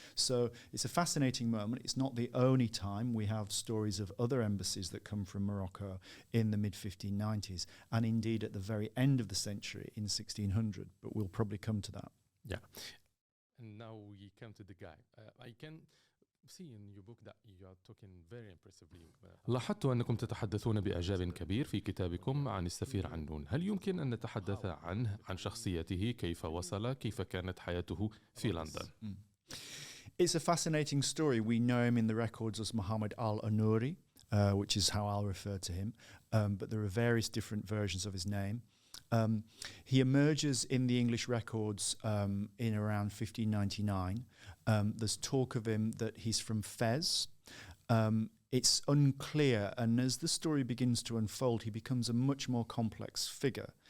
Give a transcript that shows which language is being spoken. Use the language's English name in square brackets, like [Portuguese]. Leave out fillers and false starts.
[English] So it's a fascinating moment. It's not the only time. We have stories of other embassies that come from Morocco in the mid-1590s, and indeed at the very end of the century in 1600, but we'll probably come to that. Yeah. And now we come to the guy. I can see in your book that you are talking very impressively. [Arabic] لاحظت أنكم تتحدثون بإعجاب كبير في كتابكم عن السفير عنون. هل يمكن أن نتحدث عنه، عن شخصيته، كيف وصل، كيف كانت حياته في لندن؟ [English] It's a fascinating story. We know him in the records as Muhammad al-Anuri, which is how I'll refer to him. But there are various different versions of his name. He emerges in the English records in around 1599. There's talk of him that he's from Fez. It's unclear, and as the story begins to unfold, he becomes a much more complex figure.